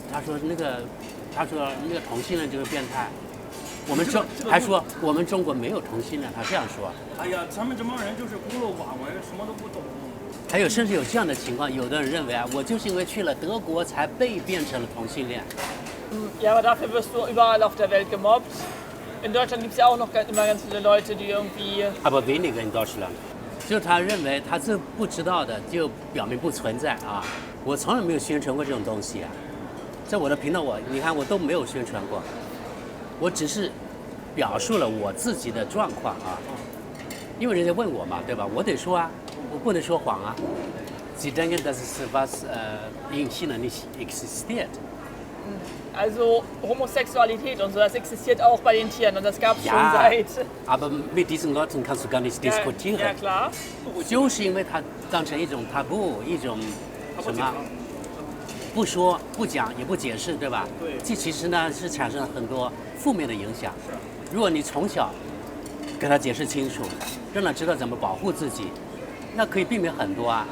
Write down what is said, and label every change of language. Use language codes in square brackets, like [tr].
[zh] 他说那个同性恋就是变态。还说我们中国没有同性恋，他这样说。哎呀，他们这帮人就是孤陋寡闻，什么都不懂。还有甚至有这样的情况，有的人认为啊，我就是因为去了德国才被变成了同性恋。 [de] Ja, aber dafür wirst du überall auf der Welt gemobbt. In Deutschland gibt es ja auch noch immer ganz viele Leute, die irgendwie. Aber weniger in Deutschland. [zh] 就是他认为他这不知道的，就表明不存在啊。我从来没有宣传过这种东西啊，在我的频道你看我都没有宣传过。我只是表述了我自己的状况啊，因为人家问我嘛，对吧？我得说啊，我不能说谎啊。 [de] Sie denken, das ist was in China nicht existiert. Also Homosexualität und so, das existiert auch bei den Tieren und das gab es schon seit. Aber mit diesen Leuten kannst du gar nicht diskutieren. Ja, klar. [zh] 就是因为它当成一种 taboo， 一种什么？不说、不讲、也不解释，对吧？对。这其实呢是产生了很多负面的影响。是。如果你从小给他解释清楚，让他知道怎么保护自己，那可以避免很多啊。